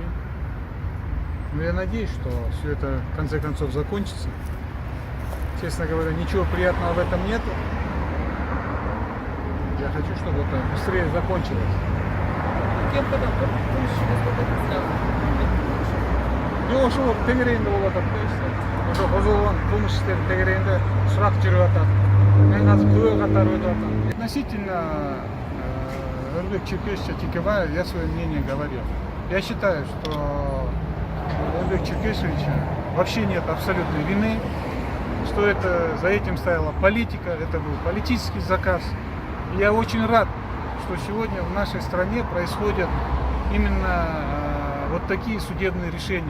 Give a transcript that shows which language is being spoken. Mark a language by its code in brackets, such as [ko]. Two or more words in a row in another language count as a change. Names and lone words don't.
[ru] Но я надеюсь, что все это в конце концов закончится. Честно говоря, ничего приятного в этом нет. Я хочу, чтобы это быстрее закончилось. [ky] Yok, ошо тегерегинде болуп атат да, işte. Ошо козголгон кылмыш иштери тегерегинде сурак жүрүп атат. Мен азыр күбө катары өтүп атам. [ru] Относительно Ырбек Черкесовича Текебаева я свое мнение говорил. Я считаю, что у Ырбека Черкесовича вообще нет абсолютной вины, что это за этим стояла политика, это был политический заказ. И я очень рад, что сегодня в нашей стране происходят именно вот такие судебные решения.